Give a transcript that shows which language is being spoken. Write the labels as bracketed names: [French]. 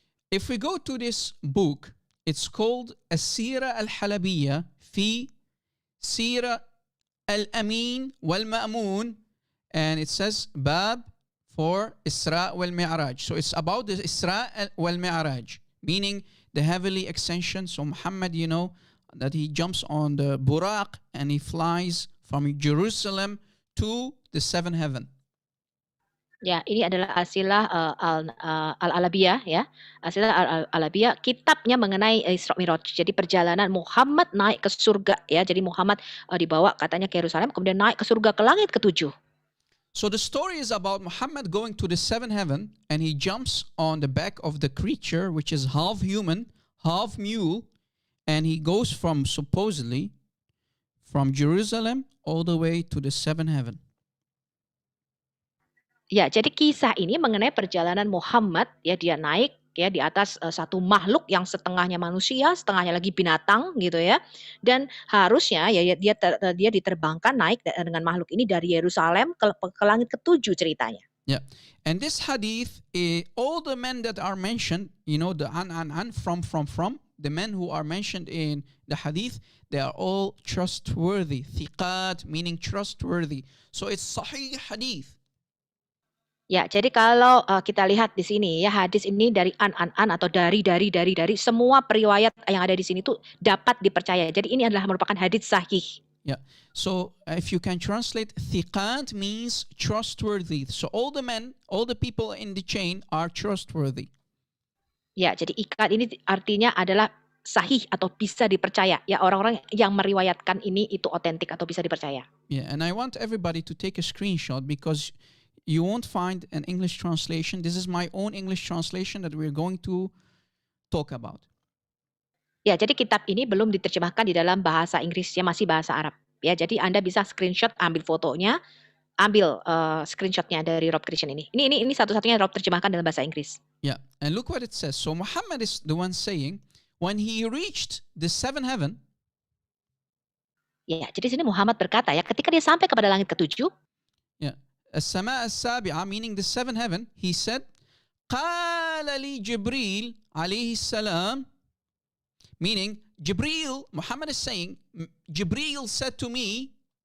[English] If we go to this book, it's called As-Sira Al-Halabiyya fi Sira Al-Amin wal-Ma'mun, and it says Bab for Isra wal-Mi'raj. So it's about the Isra wal-Mi'raj, meaning the heavenly ascension. So Muhammad, you know, that he jumps on the Buraq and he flies from Jerusalem to the seventh heaven. [Indonesian] Ya, ini adalah Asilah Al-Alabiyah ya. Asilah Al-Alabiyah, kitabnya mengenai Isra Mi'raj. Jadi perjalanan Muhammad naik ke surga ya. Jadi Muhammad dibawa katanya ke Yerusalem, kemudian naik ke surga ke langit ke-7. [English] So the story is about Muhammad going to the seventh heaven, and he jumps on the back of the creature which is half human, half mule, and he goes from supposedly from Jerusalem all the way to the seventh heaven. [Indonesian] Ya, jadi kisah ini mengenai perjalanan Muhammad ya, dia naik ya di atas satu makhluk yang setengahnya manusia, setengahnya lagi binatang gitu ya. Dan harusnya ya dia diterbangkan naik dengan makhluk ini dari Yerusalem ke langit ke-7 ceritanya. [English] Yeah. And this hadith, all the men that are mentioned, you know, the from, the men who are mentioned in the hadith, they are all trustworthy. Thiqat, meaning trustworthy. So it's sahih hadith. [Indonesian] Ya, jadi kalau kita lihat di sini ya, hadis ini dari an atau dari semua periwayat yang ada di sini tuh dapat dipercaya. Jadi ini adalah merupakan hadis sahih. [English] Yeah. So if you can translate, thiqat means trustworthy. So all the men, all the people in the chain are trustworthy. [Indonesian] Ya, jadi ikat ini artinya adalah sahih atau bisa dipercaya. Ya, orang-orang yang meriwayatkan ini itu otentik atau bisa dipercaya. [English] Yeah, and I want everybody to take a screenshot because you won't find an English translation. This is my own English translation that we're going to talk about. [Indonesian] Ya, jadi kitab ini belum diterjemahkan di dalam bahasa Inggris, ya masih bahasa Arab. Ya, jadi Anda bisa screenshot, ambil fotonya, ambil screenshotnya dari Rob Christian ini. Ini satu-satunya Rob terjemahkan dalam bahasa Inggris. [English] Yeah, and look what it says. So Muhammad is the one saying, when he reached the seventh heaven, [Indonesian] Ya, jadi sini Muhammad berkata ya, ketika dia sampai kepada langit ketujuh, [Arabic] السماء السابعة, [English] meaning the seventh heaven, he said, [Arabic] قال لي جبريل عليه السلام, [English] meaning Jibril, Muhammad is saying, Jibril said to me,